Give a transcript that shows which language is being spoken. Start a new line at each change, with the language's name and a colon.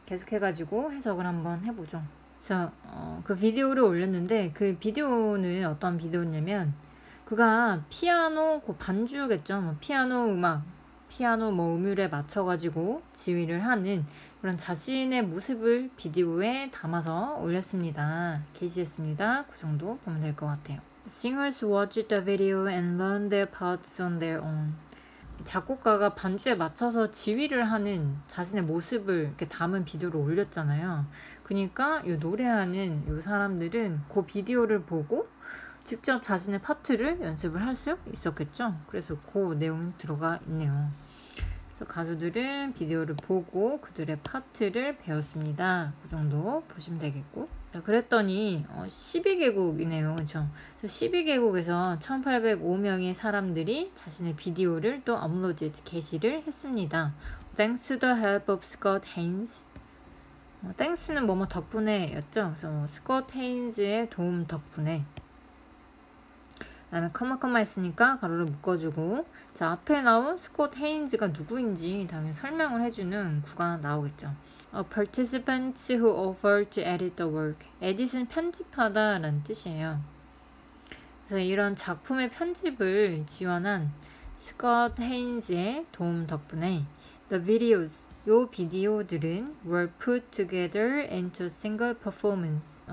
Korean: 계속해가지고 해석을 한번 해보죠. 그래서 그 비디오를 올렸는데 그 비디오는 어떤 비디오냐면 그가 피아노 반주겠죠. 뭐 피아노 음악, 피아노 뭐 음율에 맞춰가지고 지휘를 하는 그런 자신의 모습을 비디오에 담아서 올렸습니다. 게시했습니다. 그 정도 보면 될 것 같아요.
English: Singers watched the video and learned their parts on their own.
Korean: 작곡가가 반주에 맞춰서 지휘를 하는 자신의 모습을 이렇게 담은 비디오를 올렸잖아요. 그러니까 이 노래하는 이 사람들은 그 비디오를 보고 직접 자신의 파트를 연습을 할 수 있었겠죠. 그래서 그 내용이 들어가 있네요. 그래서 가수들은 비디오를 보고 그들의 파트를 배웠습니다. 그 정도 보시면 되겠고. 자, 그랬더니 12개국이네요. 그렇죠? 12개국에서 1805명의 사람들이 자신의 비디오를 또 업로드, 게시를 했습니다.
English: Thanks to the help of Scott Haynes.
Korean: thanks는 뭐뭐 덕분에 였죠. 그래서 스콧 헤인즈의 도움 덕분에. 그 다음에 커마 했으니까 가로를 묶어주고 자 앞에 나온 스콧 헤인즈가 누구인지 당연히 설명을 해주는 구가 나오겠죠.
English: Participants who offered to edit the work.
Korean: edit은 편집하다 라는 뜻이에요. 그래서 이런 작품의 편집을 지원한 스콧 헤인즈의 도움 덕분에
English: the videos
Korean: 요 비디오들은
English: were put together into single performance.